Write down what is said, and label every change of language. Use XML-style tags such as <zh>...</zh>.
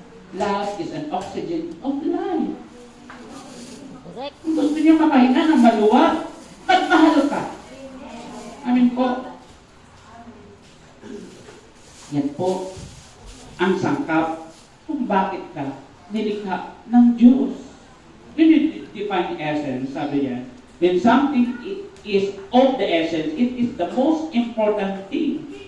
<en>Love is an oxygen of life.</en> <tl>Kung gusto niyo makahinga ng maluwag, magmahal ka. Amin po. Yan po ang sangkap kung bakit ka nilikha ng Diyos. Yun yung</tl> <en>divine essence,</en> <tl>sabi niya.</tl> <en>When something is of the essence, it is the most important thing.</en>